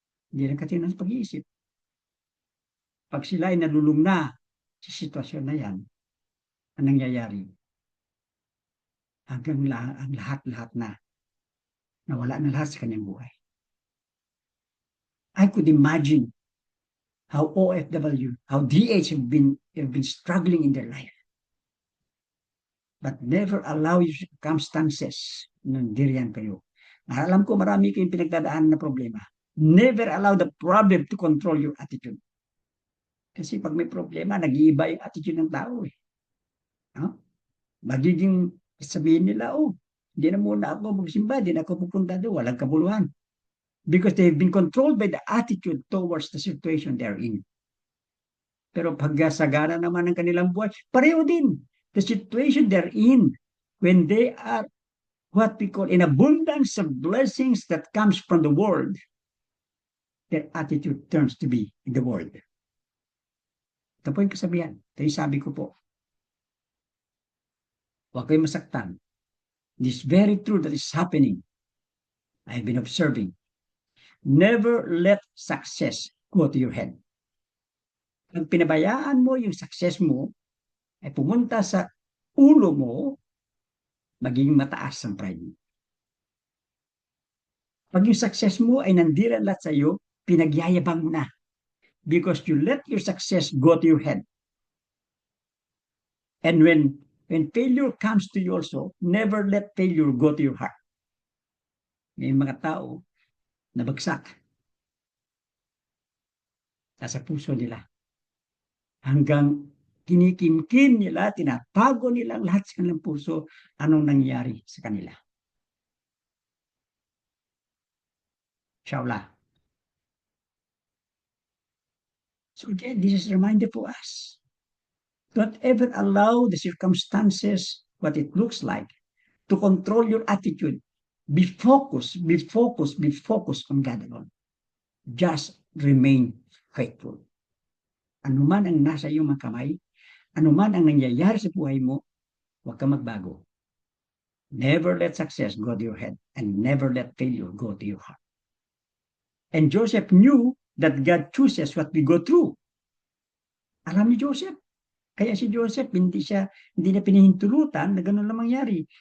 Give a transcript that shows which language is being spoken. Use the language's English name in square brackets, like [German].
[Filipino] Hindi na katinuan sa pag-iisip. Pag sila ay nalulung na sa sitwasyon na yan, ang nangyayari, hanggang ang lahat-lahat na nawala na lahat sa kanyang buhay. [English] I could imagine how OFW, how DH have been struggling in their life. But never allow your circumstances [Filipino] nandiriyan kayo. Alam ko marami kayong pinagdadaan na problema. [English] Never allow the problem to control your attitude. [Filipino] Kasi pag may problema, nag-iiba yung attitude ng tao eh. No? Magiging sabihin nila, oh, hindi na muna ako magsimba, hindi na ako pupunta doon, walang kabuluhan. [English] Because they've been controlled by the attitude towards the situation they're in. [Filipino] Pero pagkasagana naman ng kanilang buhay, pareho din. [English] The situation they're in, when they are what we call in abundance of blessings that comes from the world, their attitude turns to be in the world. [Filipino] Ito po yung kasabihan. Ito yung sabi ko po. Huwag kayong masaktan. [English] This very truth that is happening, I've been observing. Never let success go to your head. [Filipino] Pag pinabayaan mo yung success mo, ay pumunta sa ulo mo, magiging mataas ang pride mo. Pag yung success mo ay nandiran lahat sa iyo, pinagyayabang mo na. [English] because you let your success go to your head. And when failure comes to you also, never let failure go to your heart. [Filipino] May mga tao na bagsak nasa puso nila hanggang kinikimkim nila, tinatago nila lahat sa kanilang puso anong nangyari sa kanila. [Arabic] Inshallah. [English] So again, this is a reminder for us. Don't ever allow the circumstances, what it looks like, to control your attitude. Be focused, be focused, be focused on God alone. Just remain faithful. [Filipino] Ano man ang nasa iyong mga kamay, ano man ang nangyayari sa buhay mo, huwag ka magbago. [English] Never let success go to your head and never let failure go to your heart. And Joseph knew that God chooses what we go through. [Filipino] Alam ni Joseph. Kaya si Joseph, hindi na pinahintulutan na gano'n lang mangyari.